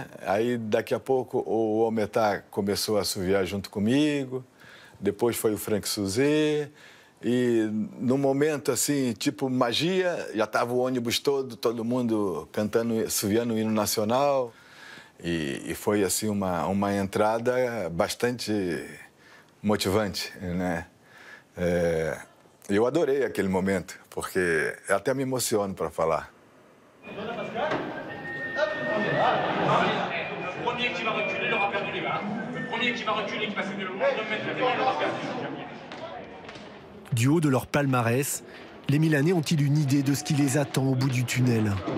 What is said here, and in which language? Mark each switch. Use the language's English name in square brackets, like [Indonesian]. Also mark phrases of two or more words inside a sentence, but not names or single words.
[Portuguese] Aí daqui a pouco o Ometá começou a assoviar junto comigo, depois foi o Frank Suzé e no momento assim, tipo magia, já estava o ônibus todo mundo cantando, assoviando o hino nacional e foi assim uma entrada bastante motivante, né? Eu adorei aquele momento, porque até me emociono para falar. [French] Le premier qui va reculer aura perdu les barres. Le premier qui va reculer, qui va céder le moins de mètres, la dernière aura perdu. Du haut de leur palmarès, les Milanais ont-ils une idée de ce qui les attend au bout du tunnel?